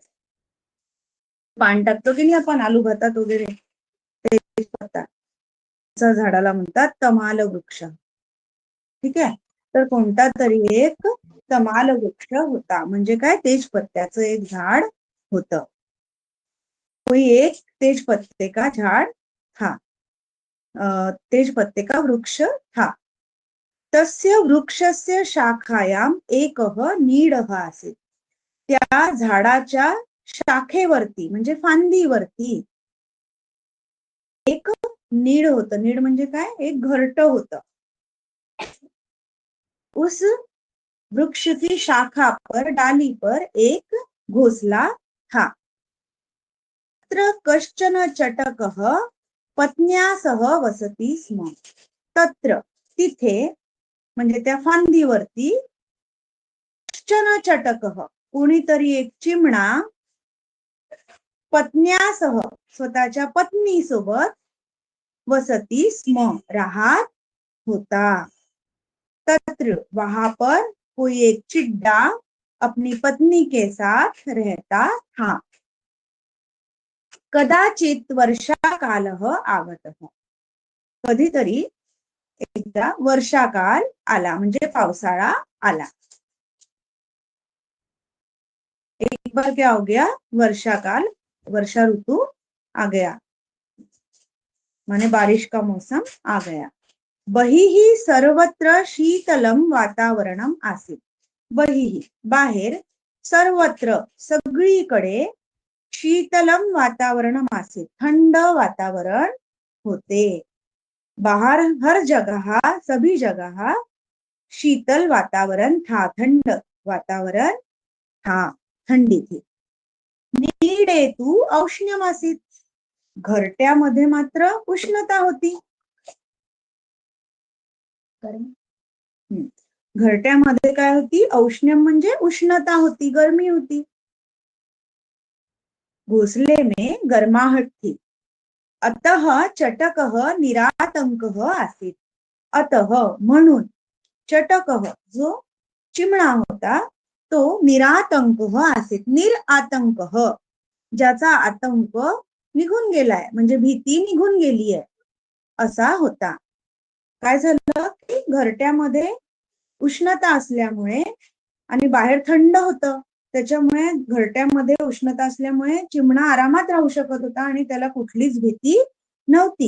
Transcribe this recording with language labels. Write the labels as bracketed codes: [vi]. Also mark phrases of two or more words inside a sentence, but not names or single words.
[mr] पान टाकतो की नाही आपण आलू भातात वगैरे, तेजपत्ता झाडाला म्हणतात तमाल वृक्ष. ठीक आहे? तर कोणता तरी एक तमाल वृक्ष होता. म्हणजे काय? तेजपत्त्याचं एक झाड होतं. [hi] कोई एक तेजपत्ते का झाड था. तेजपत्ते का वृक्ष था. [sa] तस्य वृक्षस्य शाखायाम एकः नीडः आसीत्. [mr] त्या झाडाच्या शाखेवरती म्हणजे फांदीवरती एक नीड होतं. नीड म्हणजे काय? एक घरट होतं. [hi] उस वृक्ष की शाखा पर, डाली पर एक घोंसला था. [sa] तत्र कश्चन चटकः पत्न्या सह वसति स्म. तत्र, [mr] तिथे म्हणजे त्या फांदीवरती, [sa] कश्चन चटकः [mr] कोणीतरी एक चिमणा, पत्न्यासह स्वतःच्या पत्नीसोबत, [sa] वसति स्म [mr] राहत होता. [hi] तत्र वहां पर कोई एक चिड्डा अपनी पत्नी के साथ रहता था. [sa] कदाचित वर्षाकालः आगतः. [mr] कधीतरी एकदा वर्षाकाल आला म्हणजे पावसाळा आला. [hi] एक बार क्या हो गया? वर्षाकाल, वर्षा ऋतु आ गया, माने बारिश का मौसम आ गया. [sa] बहिः सर्वत्र शीतलम वातावरणम आसीत्. [mr] बहिः बाहेर, सर्वत्र सगळीकडे, [sa] शीतलम वातावरणम आसीत् [mr] थंड वातावरण होते. [hi] बाहर हर जगह, सभी जगह शीतल वातावरण था, ठंड वातावरण था, थंडी थी. [sa] नीडेतु औष्ण्यम आसीत्. [mr] घरट्यामध्ये मात्र उष्णता होती. घरट्यामध्ये काय होती? औष्ण्यम म्हणजे उष्णता होती, [hi] गर्मी होती. भोसले में गर्माहट थी. [sa] अतः चटकः निरातंकः आसीत. [mr] अतः म्हणून चटकः जो चिमणा होता तो [sa] निरातंकः आसीत. [mr] निरातंकः ज्याचा आतंक निघून गेलाय, म्हणजे भीती निघून गेली आहे, असा होता. काय झालं की घरट्यामध्ये उष्णता असल्यामुळे आणि बाहेर थंड होतं, त्याच्यामुळे घरट्यामध्ये उष्णता असल्यामुळे चिमणा आरामात राहू शकत होता आणि त्याला कुठलीच भीती नव्हती.